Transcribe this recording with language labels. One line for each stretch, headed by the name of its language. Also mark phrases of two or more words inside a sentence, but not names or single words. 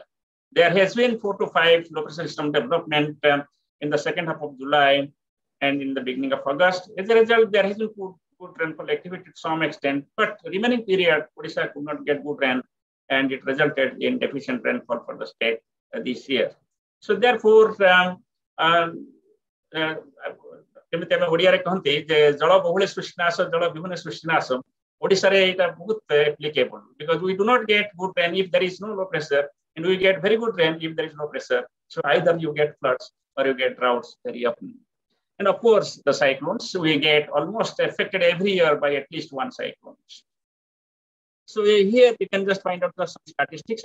English: There has been 4 to 5 low pressure system development in the second half of July and in the beginning of August. As a result, there has been good rainfall activity to some extent, but remaining period, Odisha could not get good rain, and it resulted in deficient rainfall for the state this year. So therefore,
Odia: ଓଡ଼ିଆରେ କହନ୍ତି ଯେ ଜଳ ବହୁଳେ ସୃଷ୍ଟିନାଶ ଜଳ ବିହୁନେ ସୃଷ୍ଟିନାଶ ଓଡ଼ିଶାରେ ଏଇଟା ବହୁତ
English: applicable because we do not get good rain if there is no low pressure and we get very good rain if there is no pressure. So either you get floods or you get droughts very often. And of course, the cyclones, we get almost affected every year by at least one cyclone. So here you can just find out some statistics.